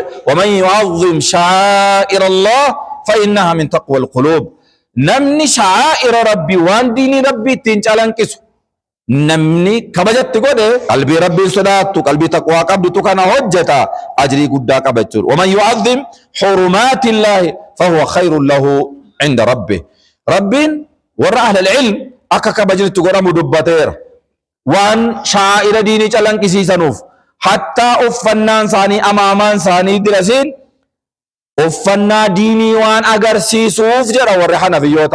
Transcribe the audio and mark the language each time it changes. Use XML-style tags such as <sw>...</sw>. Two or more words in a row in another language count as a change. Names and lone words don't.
<ar>ومن يعظم شعائر الله فإنها من تقوى القلوب.</ar> <om>Namni sha'aa'ira rabbii waan diinii rabbii ittiin calanqisu namni kabajatti godhe qalbii rabbiin sodaattu qalbii taqwaa qabdutu kana hojjeta ajrii guddaa qaba jechuudha.</om> <ar>ومن يعظم حرمات الله فهو خير له عند ربه.</ar> <om>Rabbiin warra</om> <ar>أهل العلم</ar> <om>akka kabajnitti godhamu dubbateera. Waan sha'aa'ira diinii calanqisiisanuuf hattaa uffannaan isaanii amaamaan isaanii dirasiin uffannaa diinii waan agarsiisuuf jedha warri Hanafiyyoota.</om>